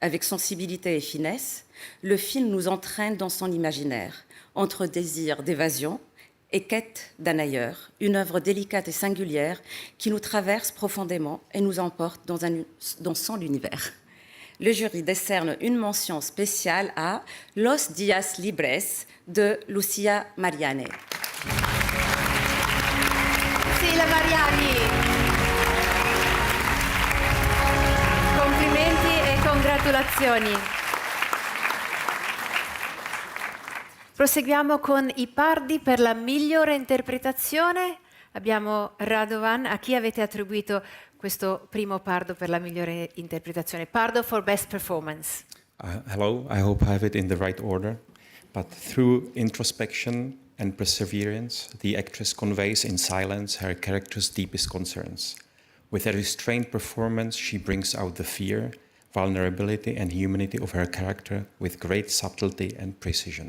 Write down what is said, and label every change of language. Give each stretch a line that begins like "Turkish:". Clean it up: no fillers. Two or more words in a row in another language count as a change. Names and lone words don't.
French: avec sensibilité et finesse, le film nous entraîne dans son imaginaire, entre désir d'évasion et quête d'un ailleurs, une œuvre délicate et singulière qui nous traverse profondément et nous emporte dans son univers. Le jury décerne une mention spéciale à Los Días Libres de Lucia Mariani. Sila Mariani.
Italian: Complimenti e congratulazioni. Proseguiamo con i pardi per la migliore interpretazione. Abbiamo Radovan. A chi avete attribuito questo primo pardo per la migliore interpretazione?
English: Pardo for Best Performance. Hello, I hope I have it in the right order. But through introspection and perseverance, the actress conveys in silence her character's deepest concerns. With a restrained performance, she brings out the fear, vulnerability, and humanity of her character with great subtlety and precision.